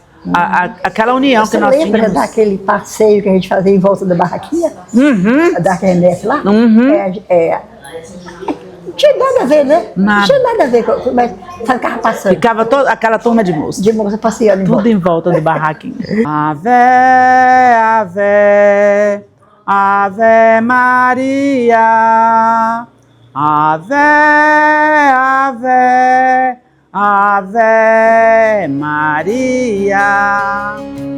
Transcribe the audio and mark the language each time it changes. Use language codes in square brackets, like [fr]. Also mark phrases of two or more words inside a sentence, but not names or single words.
[pt] Aquela união que nós tínhamos. Você lembra daquele passeio que a gente fazia em volta da barraquinha? Da RNF lá? Não tinha nada a ver, né? Nada. Não tinha nada a ver, mas ficava passando. Ficava toda aquela turma de moça. De moça passeando Tudo em volta do barraquinho. Ave, ave, ave Maria. Ave, ave, ave Maria.